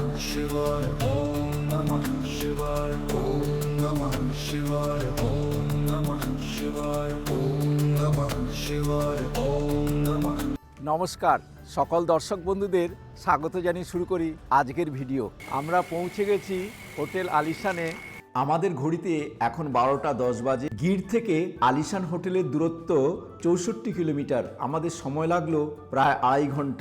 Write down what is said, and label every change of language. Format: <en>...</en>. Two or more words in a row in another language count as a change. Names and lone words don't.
<sa>शिवाय ओम नमः शिवाय ओम नमः शिवाय ओम नमः शिवाय ओम नमः शिवाय ओम नमः।</sa> <bn>নমস্কার সকল দর্শক বন্ধুদের স্বাগত জানিয়ে শুরু করি আজকের ভিডিও। আমরা পৌঁছে গেছি হোটেল আলিশানে। আমাদের ঘড়িতে এখন 12টা 10 বাজে। গির থেকে আলিশান হোটেলের দূরত্ব 64 কিলোমিটার। আমাদের সময় লাগলো প্রায় 2.5 ঘন্টা।</bn>